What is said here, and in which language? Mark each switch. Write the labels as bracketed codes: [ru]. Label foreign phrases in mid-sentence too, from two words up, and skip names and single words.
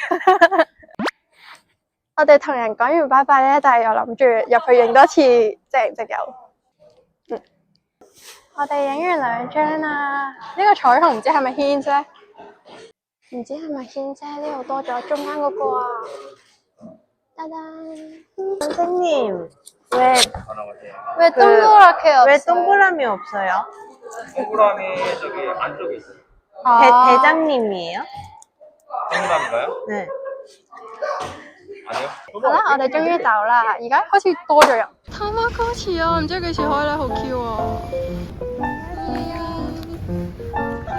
[yue] 我哋同人講完拜拜咧，但係又諗住入去影多次，即唔即有？我哋影完2張啦，呢個彩虹唔知係咪軒啫？唔知係咪軒啫？呢度多咗中間嗰個啊！따단 [ko] 선생님, 왜 왜 동그랗게 없어요? 왜 동그라미 없어요? 동그라미 저기 안쪽에 있어요. 대장님이에요? 동그라미가요? 네. 아니요. [yue] 好啦，我哋終於走啦，而家開始多咗人。探媽哥池啊，唔知幾時開咧，好 Q 啊！係啊。